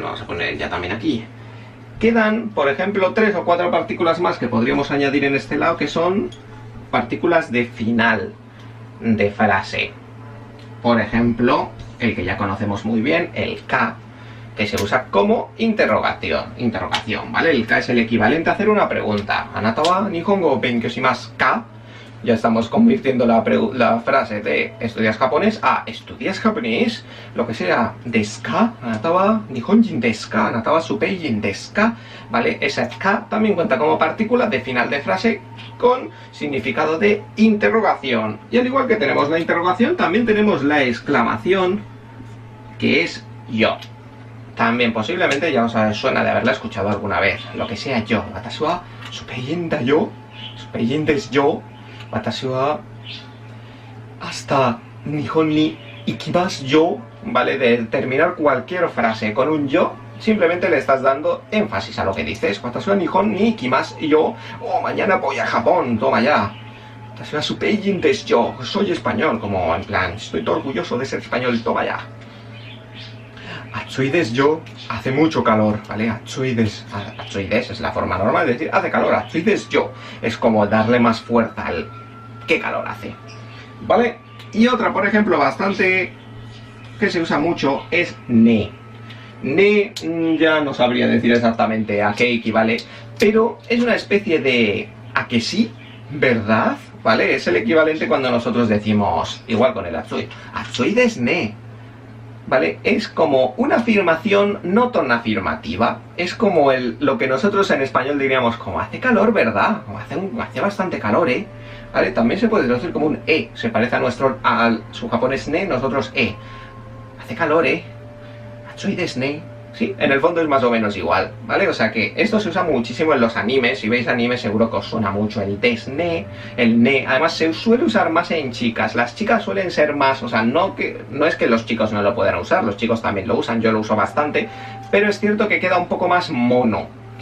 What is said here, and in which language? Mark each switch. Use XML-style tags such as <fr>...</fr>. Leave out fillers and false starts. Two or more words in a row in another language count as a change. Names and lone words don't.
<es>Vamos a poner ya también aquí. Quedan, por ejemplo, 3 o 4 partículas más que podríamos añadir en este lado, que son partículas de final de frase. Por ejemplo, el que ya conocemos muy bien, el ka, que se usa como interrogación, ¿vale? El ka es el equivalente a hacer una pregunta.</es> <ja>あなたは日本語を勉強しますか?</ja> <es>Ya estamos convirtiendo la frase de estudias japonés a estudias japonés, lo que sea</es> <ja>ですか, あなたは日本人ですか, あなたはスペイン人ですか,</ja> <es>¿vale? Esa ka también cuenta como partícula de final de frase con significado de interrogación. Y al igual que tenemos la interrogación, también tenemos la exclamación, que es yo. También posiblemente ya os suena de haberla escuchado alguna vez. Lo que sea yo.</es> <ja>私はスペイン人だよ。スペイン人ですよ. 私はhasta日本に行きますよ.</ja> <es>¿Vale? De terminar cualquier frase con un yo, simplemente le estás dando énfasis a lo que dices.</es> <ja>私は日本に行きますよ.</ja> <es>Oh, mañana voy a Japón. Toma ya.</es> <ja>私はスペイン人ですよ.</ja> <es>Soy español. Como en plan, estoy todo orgulloso de ser español. Toma ya.</es> <ja>暑いですよ,</ja> <es>hace mucho calor, ¿vale?</es> <ja>暑いです</ja> <es>es la forma normal de decir hace calor.</es> <ja>暑いですよ</ja> <es>es como darle más fuerza al qué calor hace, ¿vale? Y otra, por ejemplo, bastante que se usa mucho es ne. Ne ya no sabría decir exactamente a qué equivale, pero es una especie de a que sí, ¿verdad? ¿Vale? Es el equivalente cuando nosotros decimos, igual con el atsui,</es> <ja>暑いですね.</ja> <es>¿Vale? Es como una afirmación no tan afirmativa. Es como lo que nosotros en español diríamos como hace calor, ¿verdad? Como hace bastante calor, ¿eh? ¿Vale? También se puede traducir como un e. Se parece a su japonés ne, nosotros e. Hace calor,</es> <ja>¿eh? 暑いですね.</ja> <es>Sí, en el fondo es más o menos igual, ¿vale? O sea que esto se usa muchísimo en los animes. Si veis anime seguro que os suena mucho el</es> <ja>ですね,</ja> <es>el ne. Además se suele usar más en chicas. Las chicas suelen ser más, o sea, no es que los chicos no lo puedan usar, los chicos también lo usan, yo lo uso bastante, pero es cierto que queda un poco más mono.</es>